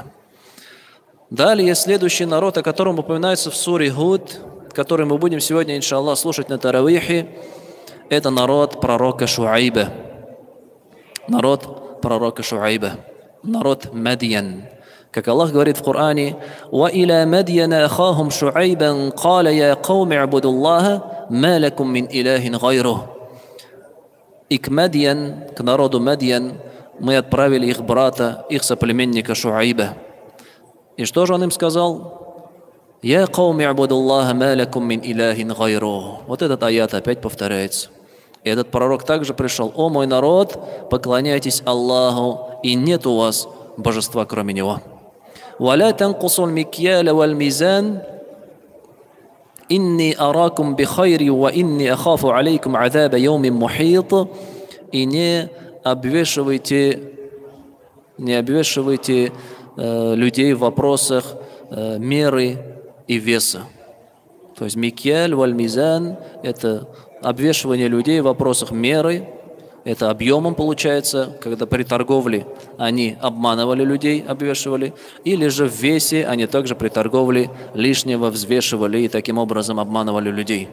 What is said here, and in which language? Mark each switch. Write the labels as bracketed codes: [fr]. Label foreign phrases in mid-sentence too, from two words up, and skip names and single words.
[ru] Далее следующий народ, о котором упоминается в суре Худ, который мы будем сегодня, иншаллах, слушать на Таравихе, это народ пророка Шуайба. Народ пророка Шуайба. Народ Мадьян. Как Аллах говорит в Коране: [ar] وَإِلَى مَدْيَنَ أَخَاهُمْ شُعَيْبًا قَالَ يَا قَوْمِ اعْبُدُوا اللَّهَ مَا لَكُمْ مِنْ إِلَهٍ غَيْرُهُ. [ru] И к Мадьян, к народу Мадьян, мы отправили их брата, их соплеменника Шуайба. И что же он им сказал? [ar] «يا قوم اعبدوا الله ما لكم من إله غيره». [ru] Вот этот аят опять повторяется. И этот пророк также пришел: «О мой народ, поклоняйтесь Аллаху, и нет у вас божества, кроме Него». [ar] «ولا تنقصوا المكيال والميزان إني أراكم بخير وإني أخاف عليكم عذاب يوم محيط». [ru] И не обвешивайте людей в вопросах меры и веса. То есть [ar] مكيال والميزان [ru] – это обвешивание людей в вопросах меры, это объемом получается, когда при торговле они обманывали людей, обвешивали, или же в весе они также при торговле лишнего взвешивали и таким образом обманывали людей.